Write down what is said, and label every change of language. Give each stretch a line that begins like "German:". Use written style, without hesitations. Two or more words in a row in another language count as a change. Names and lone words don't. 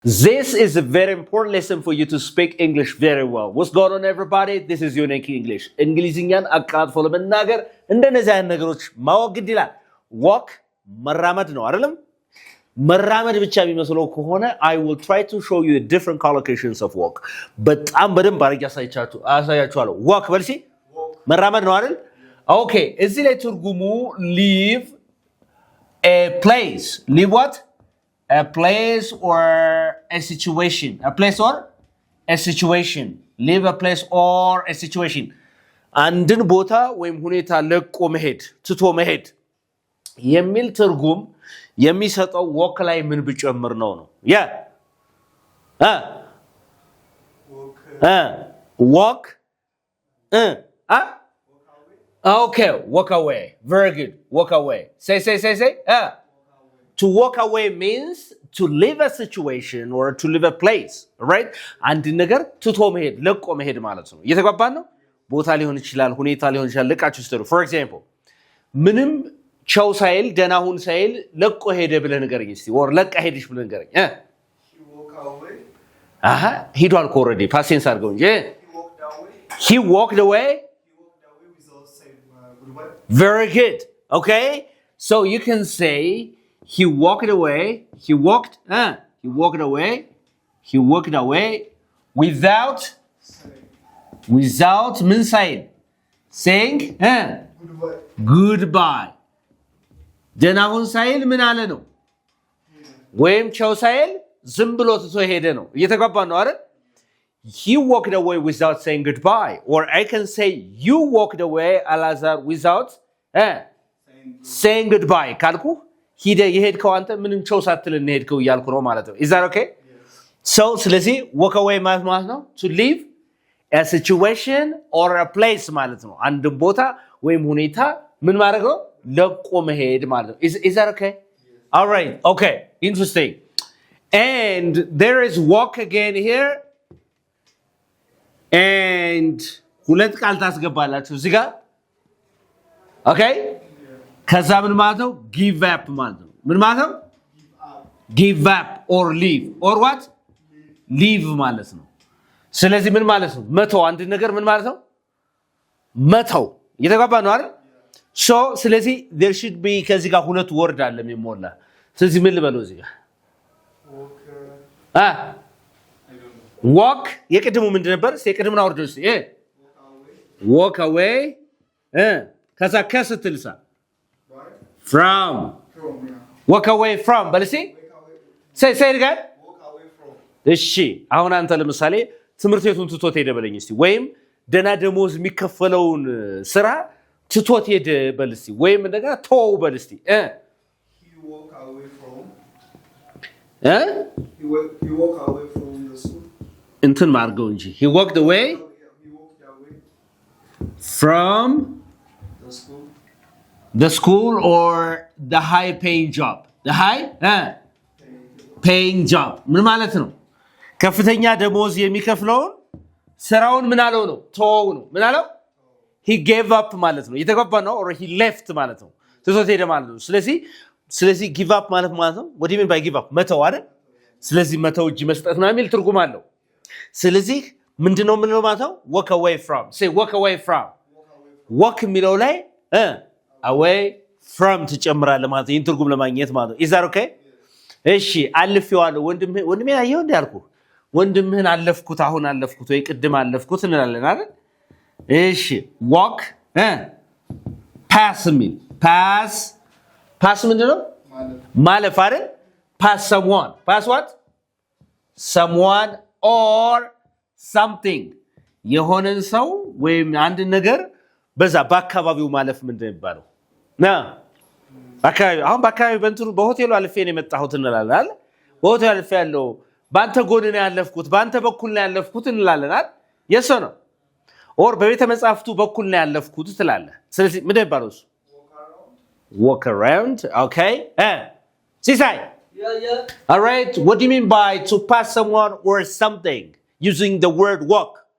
English: This is a very important lesson for you to speak English very well. What's going on, everybody? This is Unique English.
Amharic: እንግሊዝኛን አቃጥፎ ለመናገር እንደነዚህ አይነት ነገሮች ማወቅ ግድ ይላል። walk መራመድ ነው አይደለም? መራመድ ብቻ የሚመስለው ከሆነ
English: I will try to show you the different collocations of walk.
Amharic: በጣም በደንብ አድርጌ አሳያችኋለሁ። walk በልሲ መራመድ ነው አይደል?
English: Okay,
Amharic: እዚህ ላይ ትርጉሙ
English: leave a place. Leave what? A place or a situation. A place or a situation. Leave a place or a situation.
Amharic: አንድን ቦታ ወይም ሁኔታ ለቆ መሄድ ትቶ መሄድ የሚል ትርጉም የሚሰጠው walk ላይ ምን ብጨምር ነው?
English: Yeah. Walk. Okay, walk away. Very good. Walk away. Say. To walk away means to leave a situation or to leave a place, right?
Amharic: አንድ ነገር ትቶ መሄድ ለቆ መሄድ ማለት ነው። እየተግባባን ነው? ቦታ ሊሆን ይችላል፣ ሁኔታ ሊሆን ይችላል። ለቃችሁ ስትሉ
English: for example
Amharic: ምንም ቻው ሳይል ደህና ሁን ሳይል ለቆ ሄደ ብለህ ንገረኝ እስቲ or ለቃ ሄድሽ ብለህ ንገረኝ።
English: He walked away.
Amharic: ሄዷል እኮ
English: already past tense
Amharic: አድርገው እንጂ
English: He walked away. He walked away without saying goodbye. Very good. Okay? So you can say he walked away. He walked away without
Amharic: ምን ሳይል
English: saying goodbye.
Amharic: ደህና ሁን ሳይል ምን አለ ነው? ወይም ቻው ሳይል ዝም ብሎ ትቶ ሄደ ነው። እየተግባባን ነው አይደል?
English: He walked away without saying goodbye. Or I can say you walked away, Alazar, without saying goodbye.
Amharic: ካልኩ ሂደ የሄድከው አንተ ምንም ቻው ሳትል እንሄድከው እያልኩ ነው ማለት ነው።
English: Is that okay?
Amharic: So ስለዚህ
English: walk away
Amharic: ማለት ነው
English: to leave a situation or a place
Amharic: ማለት ነው። አንድ ቦታ ወይም ሁኔታ ምን ማድረግ ነው? ለቆ መሄድ ማለት ነው።
English: Is that okay? Yes. All right. Okay. Interesting. And there is walk again here.
Amharic: And ሁለት ቃል ታስገባላችሁ እዚህ ጋር Okay? ከዛ ምን ማለት ነው?
English: give up
Amharic: ማለት ነው። ምን ማለት ነው?
English: give up or leave or what?
Amharic: leave ማለት ነው። ስለዚህ ምን ማለት ነው? መተው አንድ ነገር ምን ማለት ነው? መተው እየተግባባ ነው አይደል? so ስለዚህ
English: there should be
Amharic: ከዚህ ጋር ሁለት ወርድ አለ የሚሞላ ስለዚህ ምን ልበለው እዚህ ጋር walk የቅድሙ ምንድን ነበር? የቅድሙን አውርደው እስቲ
English: walk away
Amharic: ከዛ ከስትልሳ from
English: walk away from
Amharic: በልሲ
English: say it again Walk away from.
Amharic: እሺ አሁን አንተ ለምሳሌ ትምህርት ቤቱን ትቶት ሄደ በለኝ እስቲ ወይም ደና ደሞዝ የሚከፈለውን ስራ ትቶት ሄደ በልሲ ወይም እንደገና ተው በልሲ
English: He walked away from. He walked away from the school.
Amharic: እንትን ማርገው እንጂ
English: he walked away He walked away from the school. the school or the high paying job the high paying job
Amharic: ምን ማለት ነው? ከፍተኛ ደሞዝ የሚከፍለውን ስራውን ምን አለው ነው? ተወው ነው። ምን አለው?
English: he gave up
Amharic: ማለት ነው። የተገባ ነው
English: or he left
Amharic: ማለት ነው። ትቶት ሄደ ማለት ነው። ስለዚህ
English: give up
Amharic: ማለት ነው።
English: what do you mean by give up?
Amharic: መተው አይደል? ስለዚህ መተው እጅ መስጠት ነው የሚል ትርጉም አለው። ስለዚህ ምንድነው ማለት ነው?
English: walk away from. say walk away from. walk
Amharic: የሚለው ላይ
English: away from
Amharic: ትጨምራለህ ማለት ነው። ይሄን ትርጉም ለማግኘት ማለት ነው።
English: is that okay?
Amharic: እሺ አልፌዋለሁ ወንድሜ አየው እንዴ አልኩ ወንድምህን አለፍኩት አሁን አለፍኩት ወይ ቅድም አለፍኩት እንላለን አይደል? እሺ
English: walk pass
Amharic: የሚል pass ምንድነው? ማለፍ አይደል?
English: pass someone. pass what? someone or something.
Amharic: የሆነን ሰው ወይም አንድ ነገር በዛ በአካባቢው ማለፍ ምንድነው የሚባለው? አሁን በአካባቢ በእንትኑ በሆቴሉ አልፌ ነው የመጣሁት እንላለን አይደል? በሆቴሉ አልፌ ያለው በአንተ ጎን ነው ያለፍኩት በአንተ በኩል ነው ያለፍኩት እንላለን አይደል? የሰ ነው or በቤተ መጻሕፍቱ በኩል ነው ያለፍኩት ትላለህ። ስለዚህ ምን ይባላል እሱ?
English: walk around. Okay? ሲሳይ all right, what do you mean by to pass someone or something using the word walk?